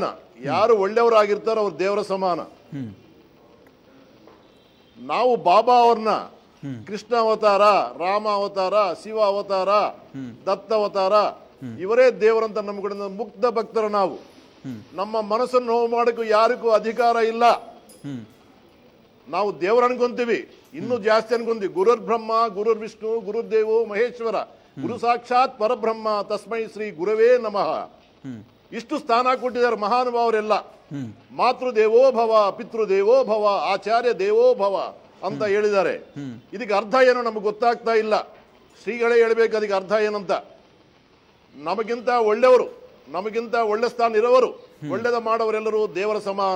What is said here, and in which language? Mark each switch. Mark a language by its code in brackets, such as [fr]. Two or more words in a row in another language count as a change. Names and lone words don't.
[kn] ಯಾರು ಒಳ್ಳೆಯವರಾಗಿರ್ತಾರೋ ಅವ್ರು ದೇವರ ಸಮಾನ. ನಾವು ಬಾಬಾ ಅವ್ರನ್ನ ಕೃಷ್ಣ ಅವತಾರ, ರಾಮ ಅವತಾರ, ಶಿವ ಅವತಾರ, ದತ್ತ ಅವತಾರ, ಇವರೇ ದೇವರಂತ ನಮ್ಗಡೆ ಮುಗ್ಧ ಭಕ್ತರು ನಾವು. ನಮ್ಮ ಮನಸ್ಸನ್ನು ನೋವು ಮಾಡಕ್ಕೂ ಯಾರಿಗೂ ಅಧಿಕಾರ ಇಲ್ಲ. ನಾವು ದೇವರ ಅನ್ಕೊಂತೀವಿ, ಇನ್ನೂ ಜಾಸ್ತಿ ಅನ್ಕೊಂತೀವಿ. [sa] ಗುರುರ್ ಬ್ರಹ್ಮ, ಗುರುರ್ ವಿಷ್ಣು, ಗುರುದೇವೋ ಮಹೇಶ್ವರ, ಗುರು ಸಾಕ್ಷಾತ್ ಪರಬ್ರಹ್ಮ, ತಸ್ಮೈ ಶ್ರೀ ಗುರವೇ ನಮಃ. [kn] ಇಷ್ಟು ಸ್ಥಾನ ಕೊಟ್ಟಿದ್ದಾರೆ ಮಹಾನುಭಾವರೆಲ್ಲ. [sa] ಮಾತೃದೇವೋ ಭವ, ಪಿತೃದೇವೋ ಭವ, ಆಚಾರ್ಯ ದೇವೋ ಭವ [kn] ಅಂತ ಹೇಳಿದ್ದಾರೆ. ಇದಕ್ಕೆ ಅರ್ಥ ಏನೋ ನಮಗೆ ಗೊತ್ತಾಗ್ತಾ ಇಲ್ಲ. ಶ್ರೀಗಳೇ ಹೇಳ್ಬೇಕು ಅದಕ್ಕೆ ಅರ್ಥ ಏನಂತ. ನಮಗಿಂತ ಒಳ್ಳೆಯವರು, ನಮಗಿಂತ ಒಳ್ಳೆ ಸ್ಥಾನ ಇರೋವರು, ಒಳ್ಳೆದ ಮಾಡೋರೆಲ್ಲರೂ ದೇವರ ಸಮಾನ.